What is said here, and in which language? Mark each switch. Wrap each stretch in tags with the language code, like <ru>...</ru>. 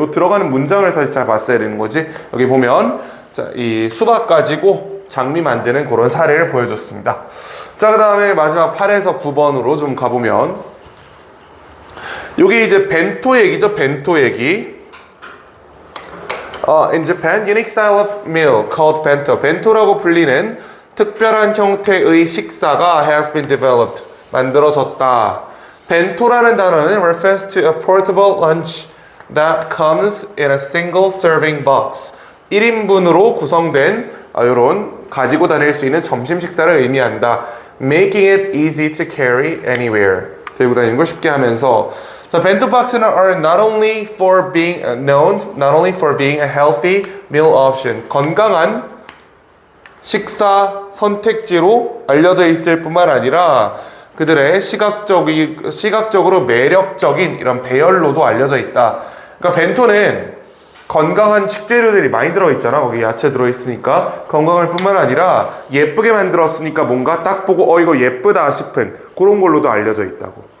<ko>요 들어가는 문장을 사실 잘 봤어야 되는 거지. 여기 보면, 자, 이 수박 가지고 장미 만드는 그런 사례를 보여줬습니다. 자, 그 다음에 마지막 8에서 9번으로 좀 가보면, 요게 이제 벤토 얘기죠. 벤토 얘기.</ko> <en>In Japan, unique style of meal called bento.</en> <ko>벤토라고 불리는 특별한 형태의 식사가</ko> <en>has been developed.</en> <ko>만들어졌다. 벤토라는 단어는</ko> <en>refers to a portable lunch that comes in a single serving box.</en> <ko>1인분으로 구성된 이런 가지고 다닐 수 있는 점심 식사를 의미한다.</ko> <en>Making it easy to carry anywhere.</en> <ko>들고 다니는 걸 쉽게 하면서 자, 벤토 박스는</ko> <en>are not only for being known, not only for being a healthy meal option.</en> <ko>건강한 식사 선택지로 알려져 있을 뿐만 아니라 그들의 시각적으로 매력적인 이런 배열로도 알려져 있다. 그러니까 벤토는 건강한 식재료들이 많이 들어있잖아. 거기 야채 들어있으니까 건강할 뿐만 아니라 예쁘게 만들었으니까 뭔가 딱 보고 이거 예쁘다 싶은 그런 걸로도 알려져 있다고.</ko>